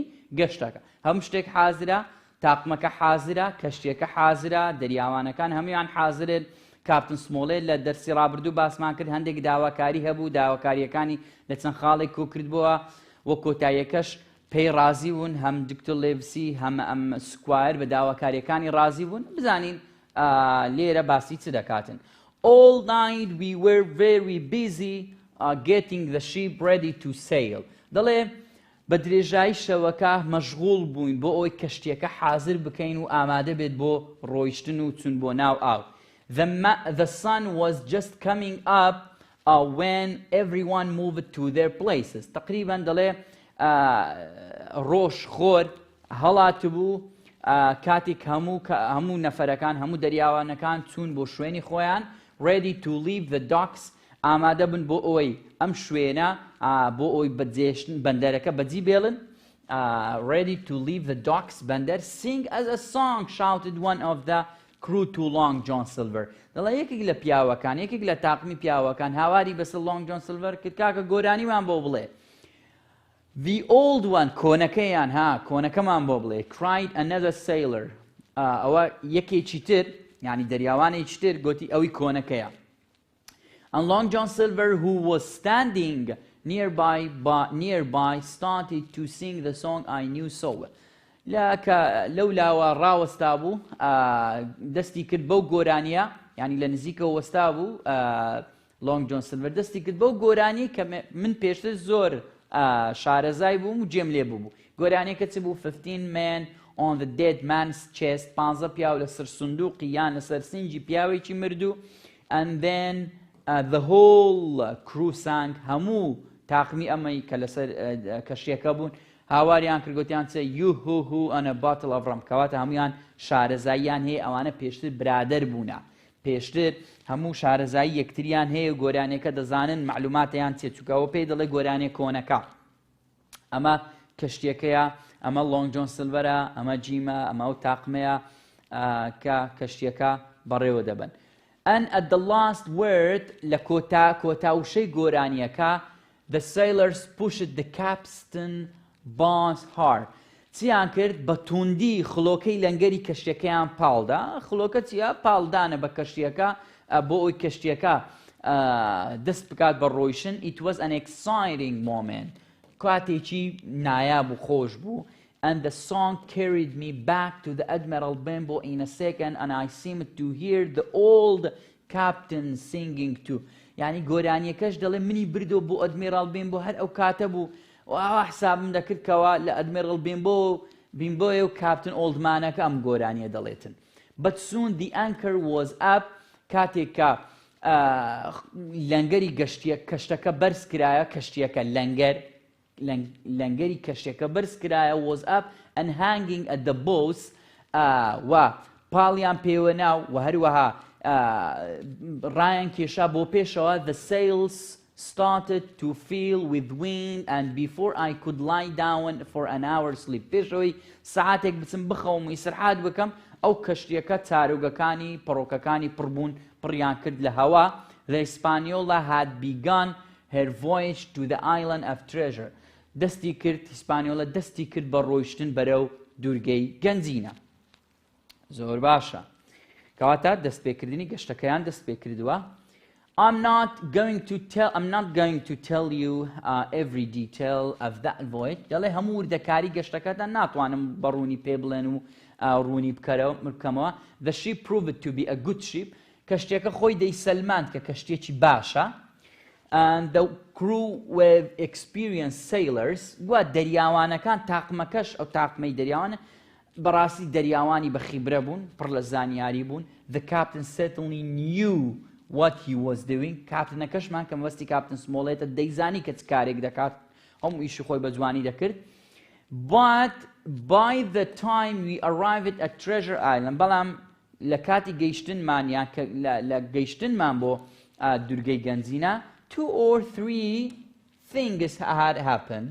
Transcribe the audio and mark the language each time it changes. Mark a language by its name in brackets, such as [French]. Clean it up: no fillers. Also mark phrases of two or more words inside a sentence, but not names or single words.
[Central Kurdish] گەشتەکە هەموو شتێک حازرە تاقمەکە حازرە کەشتیەکە حازرە دەریاوانەکان هەمویان حازرن کاپتن سمۆڵێت لە دەرسی ڕابردوو باسمان کرد هەندێک داواکاری هەبوو داواکاریەکانی لە چەند خاڵێک کۆکردبووە وە کۆتاییەکەش پێی ڕازی بوون هەم دکتۆر لێڤسی هەم ئەم سکوایر بە داواکاریەکانی ڕازی بوون بزانین لێرە باسی چ دەکاتن [English] All night we were very busy getting the ship ready to sail [Central Kurdish] دەڵێ بە درێژایی شەوەکە مەشغوڵ بووین بۆ ئەوەی کەشتیەکە حازر بکەین و ئامادە بێت بۆ ڕۆیشتن و چون بۆ ناو ئاو [English] The sun was just coming up when everyone moved to their places [Central Kurdish] تقریبا دەڵێ ڕۆژ خۆر هەڵات بوو کاتێک هەموو نەفەرەکان هەموو دەریاوانەکان چوون بۆ شوێنی خۆیان [English] ready to leave the docks [Central Kurdish] ئامادە بن بۆ ئەوەی ئەم شوێنە بۆ ئەوەی بەجێشتن بەندەرەکە بەجی بێڵن [English] ready to leave the docks [Central Kurdish] بەندەر [English] sing as a song shouted one of the crew to [Central Kurdish] Long John Silver دەڵێ یەکێک لە پیاوەکان یەکێک لە تاقمی پیاوەکان هاواری بەسەر Long John Silver کرد کاکە گۆرانیمان بۆ بڵێ [English] The old one [Central Kurdish] کۆنەکەیان کۆنەکەمان بۆ بڵێ [English] cried another sailor [Central Kurdish] ئەوە یەکێکی تر یعنی دەریاوانێکی تر گوتی ئەوی کۆنەکەیە [English] And Long John Silver who was standing nearby started to sing the song I knew so well [Central Kurdish] لەولاوە ڕاوەستا بوو دەستی کرد بەو گۆرانیە یعنی لە نزیکەوە وەستا بوو Long John Silver دەستی کرد بەو گۆرانی کە من پێشتر زۆر شارەزای بووم و جێم لێ بوو گۆرانێکە چ بوو [English] 15 men on the dead man's chest [Central Kurdish] 15 پیاو لەسەر سندوقی یان لەسەر سنجی پیاوێکی مردوو [English] and then the whole crew sang [Central Kurdish] هەموو تاقمی ئەمەی کە لەسەر کەشتیەکە بوون هاواریان کردگوتیان چێ [English] you who on a bottle of [Central Kurdish] rum کەواتە هەمویان شارەزاییان هەیە ئەوانە پێشتر برادەر بوونە پێشتر هەموو شارەزایی یەکتریان هەیە گۆرانێکە دەزانن معلوماتیان چێ چووکەوە پێی دەڵێ گۆرانێک کۆنەکە ئەمە کەشتیەکەیە ئەمە Long John Silverە ئەمە جیمە ئەمە و تاقمەیە کە کەشتیەکە بەڕێوە دەبن [English] And at the last word [Central Kurdish] لە کۆتاوشەی گۆرانیەکە [English] the sailors pushed the capstan boss hard [Central Kurdish] چیان کرد بە توندی خڵۆکەی لەنگەری کەشتیەکەیان پاڵدا خڵۆکە چیە پاڵدانە بە کەشتیەکە بۆ ئەوی کەشتیەکە دەست بکات بە ڕۆیشتن [English] It was an exciting moment [Central Kurdish] کاتێکی نایاب و خۆش بوو [English] And the song carried me back to the Admiral Benbow in a second and I seemed to hear the old captain singing too [Central Kurdish] یعنی گۆرانیەکەش دەڵێ منی بردو بۆ ئەدمیرال بێنبۆ هەر ئەو کاتە بوو ئەوە حسابم دەکردکەوە لە ئەدمیرال بێنبۆیە و کاپتن ئۆڵدمانەکە ئەم گۆرانیە دەڵێتن [English] But soon the anchor was up [Central Kurdish] کاتێک کە لەنگەری کەشتەکە بەرز کرایە کەشتیەکە لەنگەری کەشتەکە بەرز کرایە [English] was up and hanging at the bows [Central Kurdish] و پاڵیان پێوە ناو و هەروەها ڕایان کێشا بۆ پێشەوە [English] the sails started to fill with wind and before I could lie down for an hour's sleep [Central Kurdish] پێشەوەی سەعاتێک بچم بخەوم و ئیسرحات بکەم ئەو کەشتیەکە چارۆگەکانی پەڕۆکەکانی پڕبوون پڕیان کرد لە هەوا [English] The Hispaniola had begun her voyage to the island of treasure [Central Kurdish] دەستی کرد هیسپانیۆلە دەستی کرد بە ڕۆیشتن بەرەو دوورگەی گەنجینە زۆر باشە کەواتە دەستپێکردنی گەشتەکەیان دەست پێ کردووە [English] I'm not going to tell you every detail of that voyage [Central Kurdish] دەڵێ هەموو وردەکاری گەشتەکەتان ناتوانم بەڕوونی پێ بڵێن و ڕوونی بکەمەوە The [English] ship proved to be a good ship [Central Kurdish] کەشتێکە خۆی دەیسەلماند کە کەشتێکی باشە [English] And the crew were experienced sailors [Central Kurdish] و دەریاوانەکان تاقمەکەش ئەو تاقمەی دەریاوانە بەڕاستی دەریاوانی بە خیبرە بوون پڕ لە زانیاری بوون [English] The captain certainly knew what he was doing [Central Kurdish] کاپتنەکەشمان کە مەبەستی کاپتن سمۆڵێتە دەیزانی کە چ کارێک دەکات هەموو ئیشی خۆی بە جوانی دەکرد [English] But by the time we arrived at Treasure Island [Central Kurdish] بەڵام لە کاتی گەیشتنمان یان لە گەیشتنمان بۆ دوورگەی گەنجینە [English] 2 or 3 things had happened.